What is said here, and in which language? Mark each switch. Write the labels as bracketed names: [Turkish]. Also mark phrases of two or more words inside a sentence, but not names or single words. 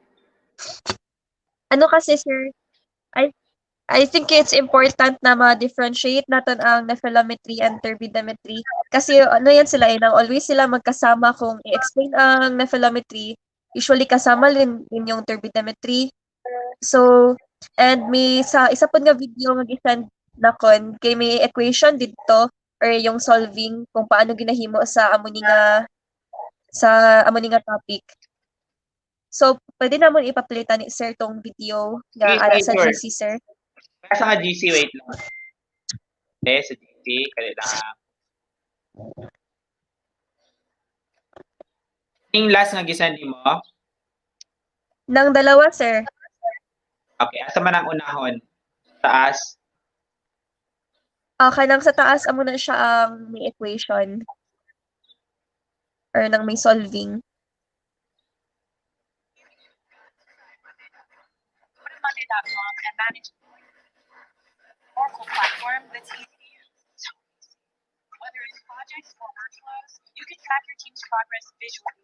[Filipino] Ano kasi, sir, [English] I think it's important [Filipino] na ma-differentiate natin ang [English] nephelemetry and turbidimetry. [Filipino] Kasi yan sila, always sila magkasama kung i-explain ang nephelemetry. Usually kasama din yung turbidimetry. [Hiligaynon] So, and may sa isa po nga video nga gisend na kon kay may equation dito or yung solving kung paano ginahimo sa amuni nga topic. So, pwede namon ipapalitan ni sir tong video nga ara sa [English] Sure. [Hiligaynon] GC, sir. Nasa nga GC, wait lang. Sa GC, kaya lang. Yung last nga gisend mo? [Filipino] Nang dalawa, sir. [Hiligaynon] Okay, asa man ang unahon? Taas? Kanang sa taas amo na siya ang may equation or nang may solving. [English] Monday.com and manage Oracle platform that's easy to use. Whether it's projects or workflows, you can track your team's progress visually.